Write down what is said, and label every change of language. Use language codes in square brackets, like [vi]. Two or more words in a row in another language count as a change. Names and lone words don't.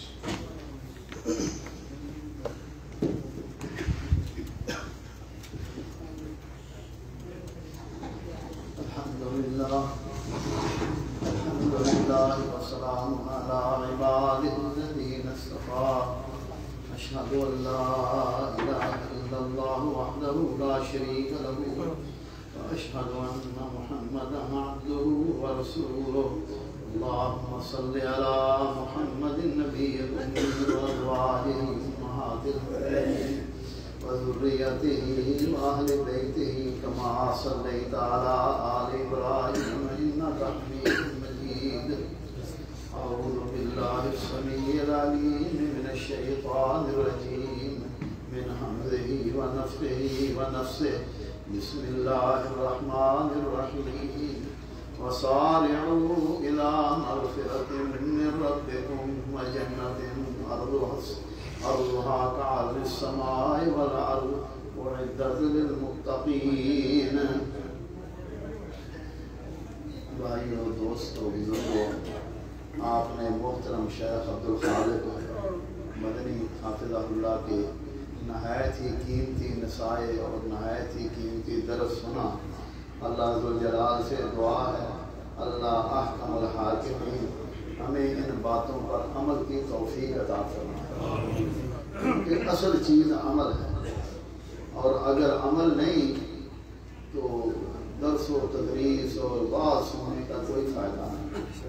[ar] الحمدللہ والسلام علی عبادہ الذین اصطفیٰ، اشہد ان لا الہ الا اللہ وحدہ لا شریک لہ، واشہد ان محمدا عبدہ ورسولہ۔ اللہم صل علی محمد النبی الأمی وازواجہ امہات المؤمنین وذریتہ واہل بیتہ کما صلیت علی آل ابراہیم انک حمید مجید۔ اعوذ باللہ السمیع العلیم من الشیطان الرجیم، من حمزہ ونفخہ ونفثہ، بسم اللہ الرحمن الرحیم۔ وسارعوا إلى مغفرة من ربكم جنة عرضها كعرض السماء والأرض أعدت للمتقين. [ur] بھائیوں، دوستوں، بزرگوں، آپ نے محترم شیخ عبدالخالق مدنی حفظہ اللہ کے نہایت ہی قیمتی نصائح اور نہایت ہی قیمتی درس سنا. اللہ ذوالجلال سے دعا ہے، اللہ احکم الحاکمین ہمیں ان باتوں پر عمل کی توفیق عطا فرمائے کہ اصل چیز عمل ہے، اور اگر عمل نہیں تو درس و تدریس اور بات سننے کا کوئی فائدہ نہیں.